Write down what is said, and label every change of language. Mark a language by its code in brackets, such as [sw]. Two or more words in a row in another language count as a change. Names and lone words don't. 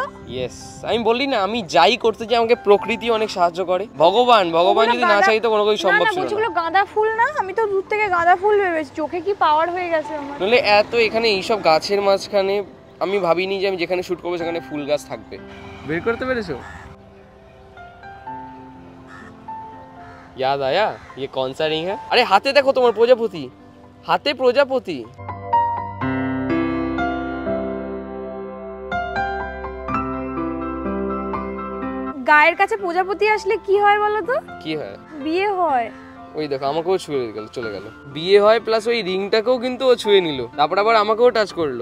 [bn] ইয়েস, আমি বলি না, আমি যাই করতে যাই আমাকে প্রকৃতি অনেক সাহায্য করে। ভগবান যদি না চাইতো কোনো কিছু সম্ভব ছিল না। না, গাঁদা ফুল না, আমি তো দূর থেকে গাঁদা ফুল ভেবেছি। চোখে কি পাওয়ার হয়ে গেছে আমার। নইলে এত এখানে এইসব গাছের মাঝখানে আমি ভাবিনি যে আমি যেখানে শুট করবো সেখানে ফুল গাছ থাকবে। বের করতে পেরেছো? [hi] याद आया ये कौन सा रिंग है? अरे हाथे देखो तुम्हार प्रजापति, हाथे प्रजापति। [bn] গায়ের কাছে প্রজাপতি আসলে কি হয় বলো তো? কি হয়? বিয়ে হয়। ওই দেখো আমাকেও ছুঁয়ে গেল, চলে গেল। বিয়ে হয় প্লাস ওই রিংটাকেও কিন্তু ও ছুঁয়ে নিল, তারপর আবার আমাকেও টাচ করলো।